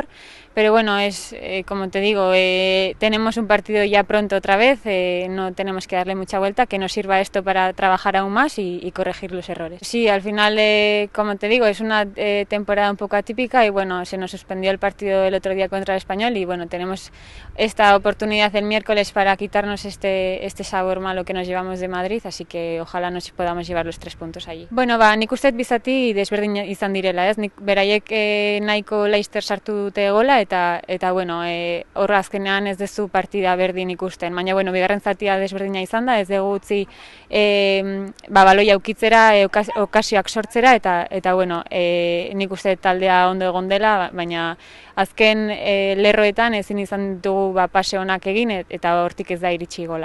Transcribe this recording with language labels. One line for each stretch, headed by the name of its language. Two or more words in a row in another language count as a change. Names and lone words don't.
Spanish: Pero bueno, es como te digo, tenemos un partido ya pronto otra vez, no tenemos que darle mucha vuelta, que nos sirva esto para trabajar aún más y corregir los errores. Sí, al final, como te digo, es una temporada un poco atípica y bueno, se nos suspendió el partido el otro día contra el Español y bueno, tenemos esta oportunidad el miércoles para quitarnos este sabor malo que nos llevamos de Madrid, así que ojalá nos podamos llevar los 3 puntos allí.
Basque: Bueno, nik uste bizati desberdin izan direla, ez? Nik beraiek nahiko laster sartu dute gola eta bueno, hor azkenean ez duzu partida berdin ikusten. Baina bueno, bigarren zatia desberdina izan da, ez dugu utzi baloia ukitzera, okasioak sortzera eta bueno, nik uste taldea ondo egon dela, baina azken lerroetan ezin izan ditugu pase onak egin eta hortik ez da iritsi gola.